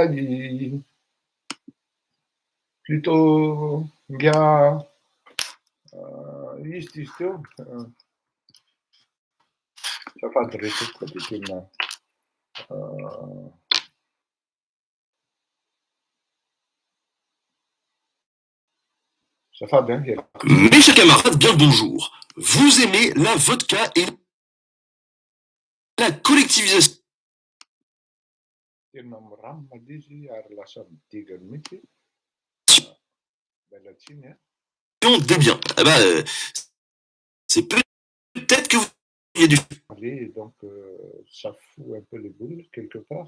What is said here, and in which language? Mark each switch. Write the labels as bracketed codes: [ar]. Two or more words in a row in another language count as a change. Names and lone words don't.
[mg] plutôt ngia izy teo safady resaka koa dia tena safady [fr] Mes chers camarades, bien le bonjour. Vous aimez la vodka et la collectivisation [mg] tena miramina le izy ary lasa midigany mihitsy belatsiny [fr] des biens. Eh ben, c'est peut-être que il y a du... Allez, donc ça fout un peu les boules quelque part.